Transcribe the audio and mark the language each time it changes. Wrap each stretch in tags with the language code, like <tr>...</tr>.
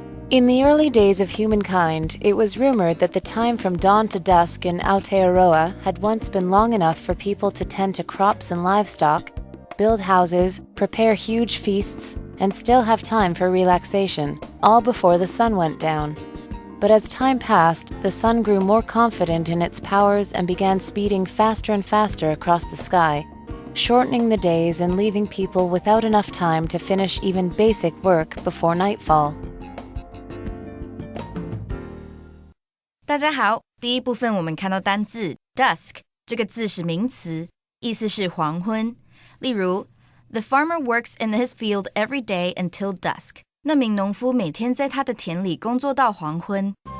<en>In the early days of humankind, it was rumored that the time from dawn to dusk in Aotearoa had once been long enough for people to tend to crops and livestock, build houses, prepare huge feasts, and still have time for relaxation, all before the sun went down. But as time passed, the sun grew more confident in its powers and began speeding faster and faster across the sky, shortening the days and leaving people without enough time to finish even basic work before nightfall.</en> <zh>大家好，第一部分我们看到单字 dusk 这个字是名词，意思是黄昏。例如</zh> <en>The farmer works in his field every day until dusk.</en> <zh>那名农夫每天在他的田里工作到黄昏。</zh>